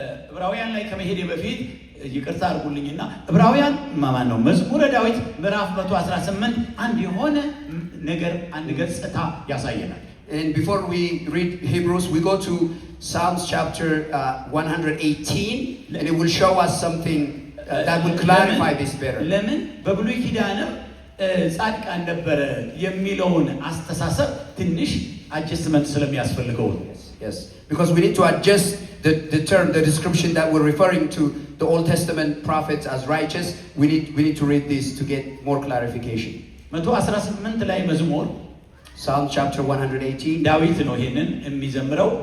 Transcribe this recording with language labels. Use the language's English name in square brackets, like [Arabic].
[Amharic] ዕብራውያን ላይ ከመሄዴ በፊት ይቅርታ አድርጉልኝና ዕብራውያን ማን ነው መዝሙረ ዳዊት ምዕራፍ 118 አንድ የሆነ ነገር አንድ ገጽታ ያሳየናል። [English] And before we read Hebrews, we go to Psalms chapter 118, and it will show us something that will clarify this better. [Amharic] ለምን በብሉይ ኪዳንም ጻድቃን ነበረ የሚለውን አስተሳሰብ ትንሽ አጀስትመንት ስለሚያስፈልገው ነው። [English] Yes, because we need to adjust the term, the description that we're referring to the Old Testament prophets as righteous. We need to read this to get more clarification. [Amharic] 118 ላይ መዝሙር [English] Psalm chapter 118. [Amharic] ዳዊት ነው ይሄንን የሚዘምረው።